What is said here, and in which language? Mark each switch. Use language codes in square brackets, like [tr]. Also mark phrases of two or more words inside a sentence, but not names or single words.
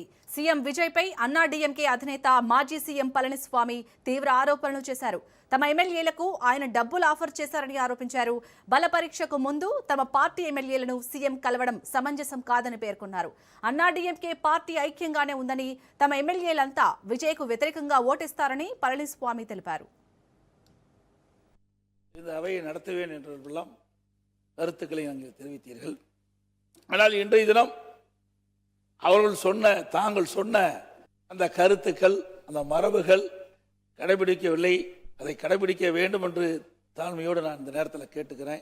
[te] సీఎం విజయ్పై అన్నా డీఎంకే అధినేత మాజీ సీఎం పళనిస్వామి తీవ్ర ఆరోపణలు చేశారు. తమ ఎమ్మెల్యేలకు ఆయన డబ్బులు ఆఫర్ చేశారని ఆరోపించారు. బలపరీక్షకు ముందు తమ పార్టీ ఎమ్మెల్యేలను సీఎం కలవడం సమంజసం కాదని పేర్కొన్నారు. అన్నా డీఎంకే పార్టీ ఐక్యంగానే ఉందని, తమ ఎమ్మెల్యేలంతా విజయ్కు వ్యతిరేకంగా ఓటేస్తారని పళనిస్వామి తెలిపారు. [ta] கருத்துக்களை நீங்கள் தெரிவித்தீர்கள். ஆனால் இன்றைய தினம் அவர்கள் தாங்கள் சொன்ன அந்த கருத்துக்கள், அந்த மரபுகள் கடைபிடிக்கவில்லை. அதை கடைபிடிக்க வேண்டும் என்று தாழ்மையோடு நான் இந்த நேரத்தில் கேட்டுக்கிறேன்.